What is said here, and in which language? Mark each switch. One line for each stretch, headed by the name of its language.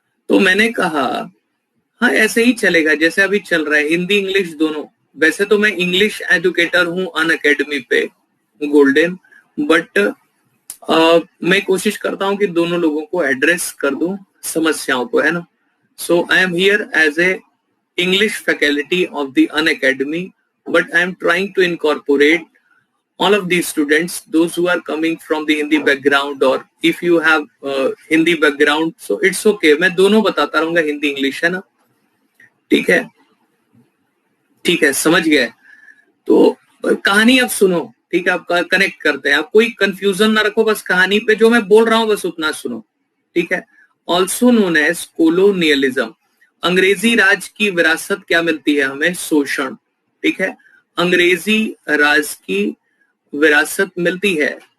Hindi: तो मैंने कहा हाँ, ऐसे ही चलेगा जैसे अभी चल रहा है, हिंदी इंग्लिश दोनों। वैसे तो मैं इंग्लिश एजुकेटर हूं अन अकेडमी पे, गोल्डन, बट मैं कोशिश करता हूं कि दोनों लोगों को एड्रेस कर दूं, समस्याओं को, है ना।
English: so I am here as a English faculty of the Unacademy, but I am trying to incorporate all of these students, those who are coming from the Hindi background, or if you have Hindi background, so it's okay,
Hindi: मैं दोनों बताता रहूंगा, Hindi English, है ना, ठीक है, ठीक है, समझ गए। तो कहानी अब सुनो, ठीक है, आप कनेक्ट करते हैं, आप कोई कंफ्यूजन ना रखो, बस कहानी पे जो मैं बोल रहा हूं बस उतना सुनो, ठीक है।
English: also known as colonialism,
Hindi: अंग्रेजी राज की विरासत क्या मिलती है हमें, शोषण, ठीक है, अंग्रेजी राज की विरासत मिलती है।